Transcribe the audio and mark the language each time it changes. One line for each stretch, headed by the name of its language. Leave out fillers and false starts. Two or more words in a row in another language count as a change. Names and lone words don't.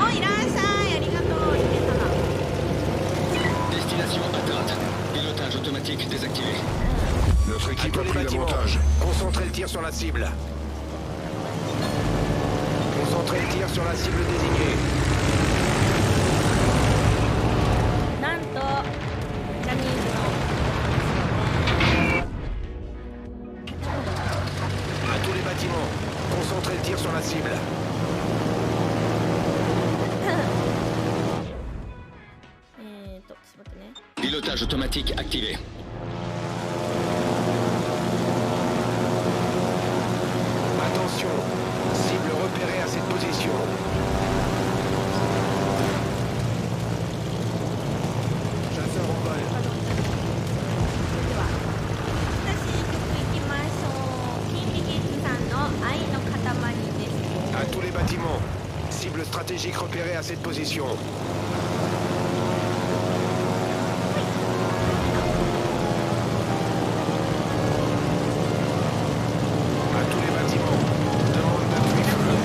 Japanese: お、いらっしゃい。ありがとう。姫様。
French: Destination atteinte. Pilotage automatique désactivé. Notre équipe a pris l'avantage. Concentrez le tir sur la cible. Concentrez le tir sur la cible désignée.
Japanese: なんとジャニーズの
French: À tous les bâtiments. Concentrez le tir sur la cible. Pilotage automatique activé. Attention, cible repérée à cette position. Chasseur en vol.
Japanese: 行きましょう。キンリキッズさんの愛の塊です。
French: À tous les bâtiments. Cible stratégique repérée à cette position. À tous les bâtiments. Demande d'appui-feu.